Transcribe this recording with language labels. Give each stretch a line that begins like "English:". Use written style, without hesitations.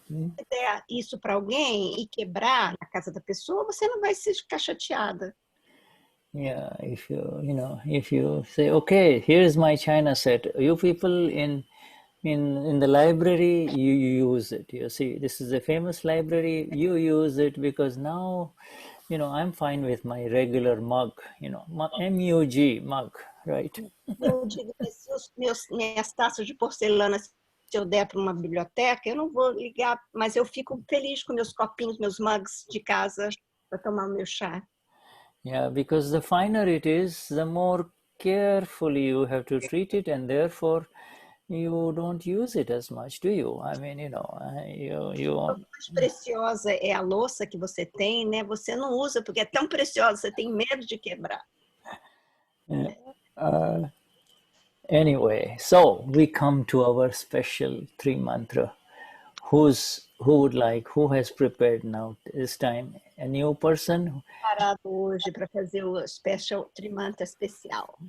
Portuguese: Se der isso para alguém e quebrar na casa da pessoa, você não vai ficar chateada.
English: Yeah, if you say, okay, here's my china set. You people in the library, you use it. You see, this is a famous library. You use it because now, I'm fine with my regular mug. MUG mug. right?
Portuguese: Eu digo que se minhas taças de porcelana, se eu der para uma biblioteca, eu não vou ligar, mas eu fico feliz com meus copinhos, meus mugs de casa para tomar o meu chá.
English: Yeah, because the finer it is, the more carefully you have to treat it, and therefore you don't use it as much, do you? I mean,
Portuguese: Quanto mais preciosa é a louça que você tem, né? Você não usa porque é tão preciosa, você tem medo de quebrar.
English: Anyway, so we come to our special three mantra. Who has prepared now this time? A new person?
Portuguese: Parado hoje para fazer o special trimanta especial.